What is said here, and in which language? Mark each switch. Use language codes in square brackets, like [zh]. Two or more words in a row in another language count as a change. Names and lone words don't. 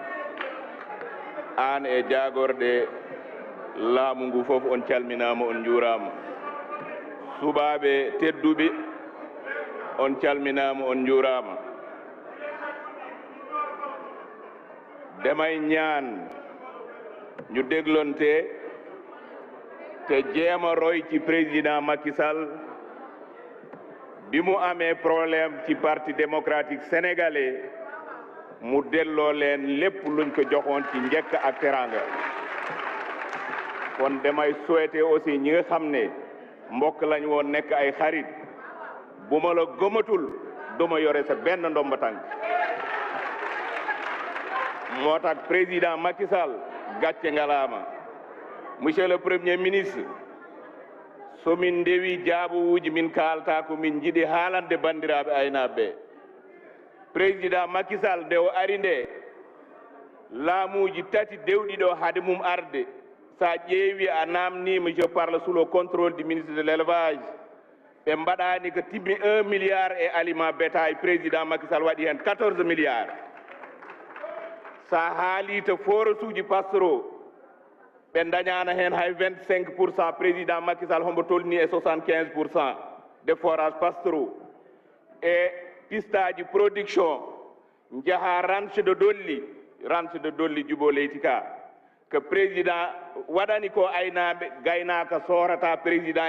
[ff] an e jagorde laamu ngu fof on calminama on juurama suɓaɓe tedduɓe on calminama on juurama [wo] demay ñaan ñu déglonte te jéema roy ci président Macky Sall bi mu amee problème ci parti démocratique sénégalais mu delloo leen lépp luñ ko joxoon ci njëkk ak teranga kon damay [fr] souhaiter aussi [wo] ñi nga xam ne mbokk lañ woon nekk ay xarit bu ma la gëmatul duma yore sa benn ndomba tànk moo tax président Macky Sall gàcce ngalaama [fr] monsieur le premier ministre [ff] somin ndewi jaabuwuji min kaalta ko min jiɗi haalande bandiraɓe aynaɓe président Macky Sall nde o ari nde laamuji tati dewɗi ɗo haade mum arde sa ƴeewi a namnima [fr] je parle sous le contrôle du ministre de l'élevage [ff] ɓe mbaɗani ko timmi 1 milliard e [fr] aliment bétail [ff] président Macky Sall waɗi hen 14 milliards sa haali to forage uji pastoraux ɓe dañana hen hay 25% président Macky Sall hombo tolni e 75% [fr] des forages pastoraux [ff] e pistaji production jaaha ranche de dolli jubo leyti ka ko président waɗani ko aynaɓe gaynaka sorata président